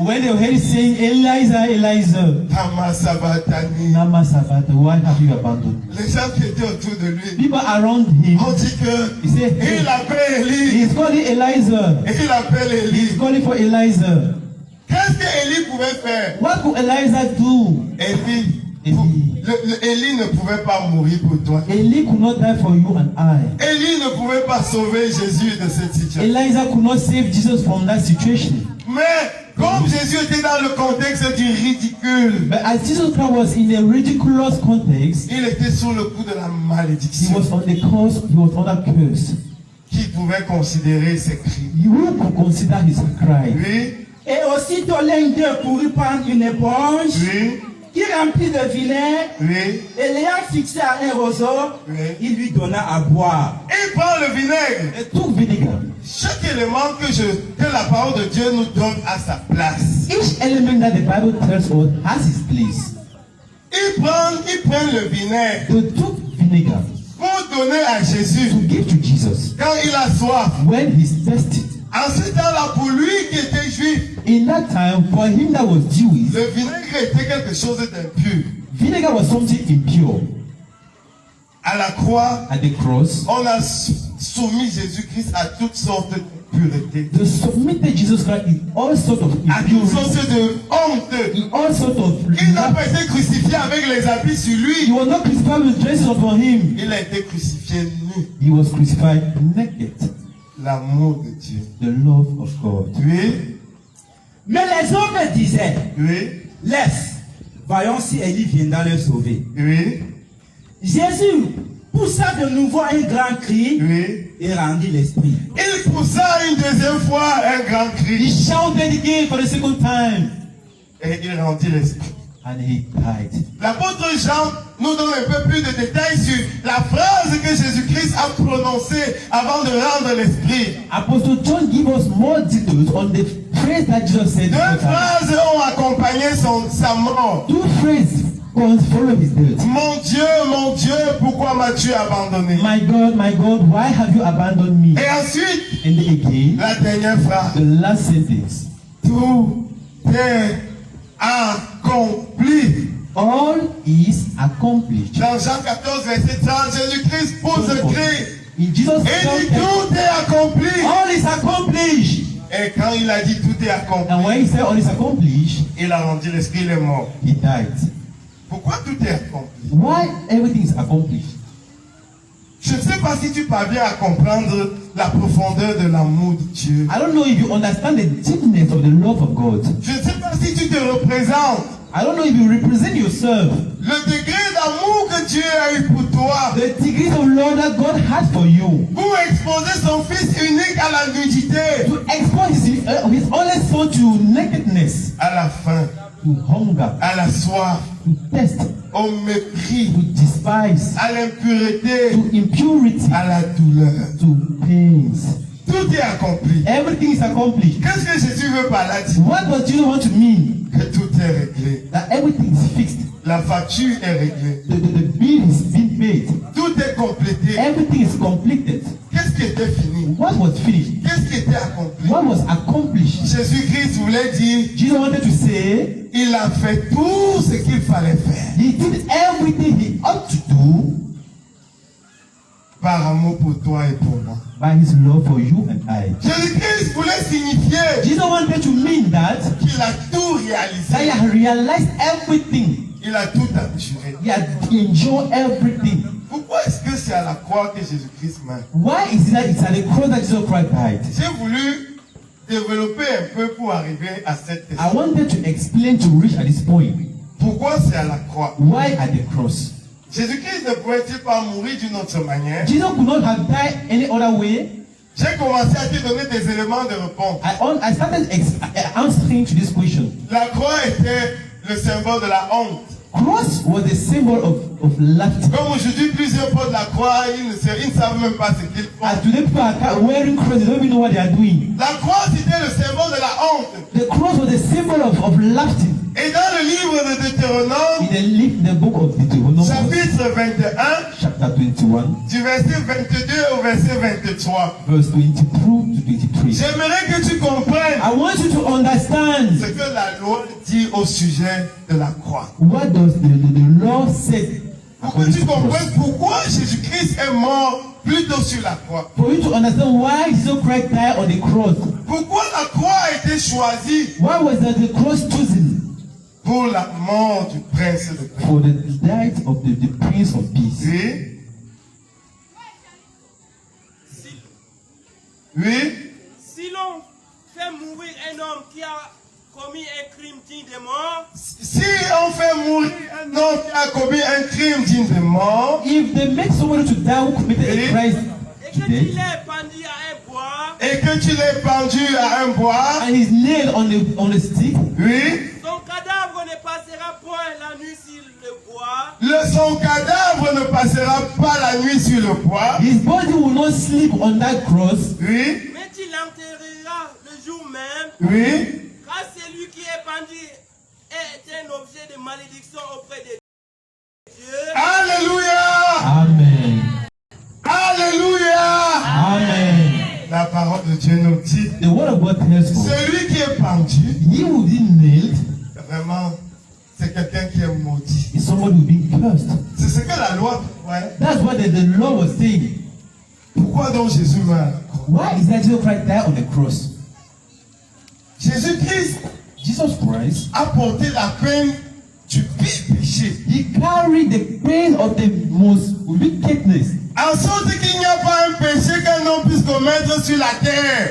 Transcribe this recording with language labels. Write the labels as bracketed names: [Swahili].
[English] When they heard him saying, Eliza, Tama Sabatani. Nama Sabata, why have you abandoned me? [French] Les gens qui étaient autour de lui [English] People around him, [French] ont dit que [English] he said, [French] il appelle Eli. [English] he's calling Eliza. [French] Et il appelle [English] He's [French] Eli. [English] calling for Eliza. [French] Qu'est-ce que Eli pouvait faire? [English] What could Eliza do? [French] Eli, Eli. Eli ne pouvait pas mourir pour toi. [English] Eli could not die for you and I. [French] Eli ne pouvait pas sauver Jésus de cette situation. [English] Eliza could not save Jesus from that situation. [French] Mais comme Jésus était dans le contexte du ridicule, [English] But as Jesus Christ was in a ridiculous context, [French] il était sous le coup de la [English] he [French] malédiction. [English] was on the curse, he was under curse. [French] Qui pouvait considérer ses cris? [English] You could consider his cry. [French] Oui, Et aussitôt l'un d'eux courut prendre une éponge oui, qui remplit de vinaigre oui. et l'ayant fixé à un roseau, Oui. il lui donna à boire. Il prend le vinaigre. [English] He took vinegar. [French] Chaque élément que la parole de Dieu nous donne à sa place. [English] Each element that the Bible tells us has its place. [French] Il prend le vinaigre [English] They took vinegar [French] pour donner à Jésus [English] to give to Jesus [French] quand il a soif. [English] when he's thirsty. [French] En ce temps-là, pour lui qui était juif, [English] In that time, for him that was Jewish, [French] le vinaigre était quelque chose d'impur. [English] vinegar was something impure. [French] À la croix, [English] At the cross, [French] on a soumis Jésus-Christ à toutes sortes de pureté, [English] they submitted Jesus Christ in all sorts of [French] à toutes [English] impurity, [French] sortes de honte. [English] in all sorts of [French] Il n'a pas été crucifié avec les habits sur [English] He [French] lui. [English] was not crucified with dresses upon him. [French] Il a été crucifié nu. [English] He was crucified naked. [French] L'amour de Dieu. [English] The love of God. [French] Oui, Mais les autres disaient, oui, laisse, voyons si Élie viendra le sauver. oui. Jésus, poussa de nouveau un grand cri Oui. et rendit l'esprit. Il poussa une deuxième fois un grand [English] He [French] cri [English] shouted again for the second time [French] et il rendit l'esprit. [English] and he died. [French] L'apôtre Jean nous donne un peu plus de détails sur la phrase que Jésus-Christ a prononcée avant de rendre l'esprit. [English] Apostle John gives us more details on the phrase that Jesus said. [French] Deux phrases ont accompagné sa mort. [English] Two phrases follow his death. [French] Mon Dieu, pourquoi m'as-tu abandonné? [English] My God, why have you abandoned me? [French] Et ensuite, [English] And again, [French] la dernière phrase. [English] the last sentence. [French] Tout est accompli. [English] All is accomplished. [French] Dans Jean 14, verset 30, Jésus-Christ pose le cri. [English] In Jesus' [French] Et dit [English] name, [French] tout est accompli. [English] all is accomplished. [French] Et quand il a dit tout est accompli, [English] And when he said all is accomplished, [French] il a rendu l'esprit, il est mort. [English] he died. [French] Pourquoi tout est accompli? [English] Why everything is accomplished? [French] Je ne sais pas si tu parviens à comprendre la profondeur de l'amour de Dieu. [English] I don't know if you understand the deepness of the love of God. [French] Je ne sais pas si tu te représentes [English] I don't know if you represent yourself. [French] le degré d'amour que Dieu a eu pour toi. [English] The degrees of love that God had for you. [French] Pour exposer son Fils unique à la nudité, [English] To expose his only son to nakedness, [French] à la faim, [English] to hunger, [French] à la soif, [English] to thirst, [French] au mépris, [English] to despise, [French] à l'impureté, [English] to impurity, [French] à la douleur. [English] to pains. [French] Tout est accompli. [English] Everything is accomplished. [French] Qu'est-ce que Jésus veut par là dire? [English] What does Jesus want to mean? [French] Que tout est réglé. [English] That everything is fixed. [French] La facture est réglée. [English] The bill is being paid. [French] Tout est complété. [English] Everything is completed. [French] Qu'est-ce qui était fini? [English] What was finished? [French] Qu'est-ce qui était accompli? [English] What was accomplished? [French] Jésus-Christ voulait dire, [English] Jesus wanted to say, [French] il a fait tout ce qu'il fallait faire. [English] he did everything he ought to do [French] Par amour pour toi et pour moi. [English] by his love for you and I. [French] Jésus-Christ voulait signifier [English] Jesus wanted to mean that [French] qu'il a tout [English] he [French] réalisé. [English] had realized everything. [French] Il a tout assuré. [English] He had enjoyed everything. [French] Pourquoi est-ce que c'est à la croix que Jésus-Christ meurt? [English] Why is it that it's at the cross that Jesus Christ died? [French] J'ai voulu développer un peu pour arriver à cette [English] I [French] question. [English] wanted to explain to reach at this point. [French] Pourquoi c'est à la croix? [English] Why at the cross? [French] Jésus-Christ ne pouvait-il pas mourir d'une autre manière? [English] Jesus could not have died any other way. [French] J'ai commencé à te donner des éléments de réponse. [English] I started answering to this question. [French] La croix était le symbole de la honte. [English] Cross was the symbol of laughter. [French] Comme aujourd'hui, plusieurs portent la croix, ils ne savent même pas ce qu'ils font. [English] As today people are wearing crosses, they don't even know what they are doing. [French] La croix, c'était le symbole de la honte. [English] The cross was the symbol of laughter. [French] Et dans le livre de Deutéronome, [English] In the book of Deuteronomy, [French] chapitre 21, [English] chapter 21, [French] du verset 22 au verset 23, [English] verse 22 to 23. [French] j'aimerais que tu comprennes [English] I want you to understand [French] ce que la loi dit au sujet de la croix. [English] what does the law say. [French] Pour que tu comprennes pourquoi Jésus-Christ est mort plutôt sur la croix. [English] For you to understand why Jesus Christ died on the cross. [French] Pourquoi la croix a été choisie [English] Why was the cross chosen? [French] pour la mort du prince de paix. [English] For the death of the Prince of Peace. [French] Oui. Oui. Si l'on fait mourir un homme qui a commis un crime digne de mort, Si on fait mourir un homme qui a commis un crime digne de mort, [English] If they make somebody to die who committed a crime [French] et que tu [English] today, [French] l'aies pendu à un bois, et que tu l'aies pendu à un bois, [English] and is nailed on the stick, [French] oui, son cadavre ne passera point la nuit sur le bois, son cadavre ne passera pas la nuit sur le bois, [English] his body will not sleep on that cross, [French] oui, mais tu l'enterreras le jour même, oui, car celui qui est pendu est un objet de malédiction auprès de Dieu. alléluia, Amen. alléluia. Amen. La parole de Dieu nous dit, [English] The word of God tells us, [French] celui qui est pendu, [English] he who is nailed [French] vraiment, c'est quelqu'un qui est maudit. [English] is somebody who is being cursed. [French] C'est ce que la loi prévoit. [English] That's what the law was saying. [French] Pourquoi donc Jésus meurt à la croix? [English] Why is that Jesus Christ died on the cross? [French] Jésus-Christ [English] Jesus Christ, [French] a porté la peine du pire péché. [English] he carried the pain of the most wickedness. [French] En sorte qu'il n'y a pas un péché qu'un homme puisse commettre sur la terre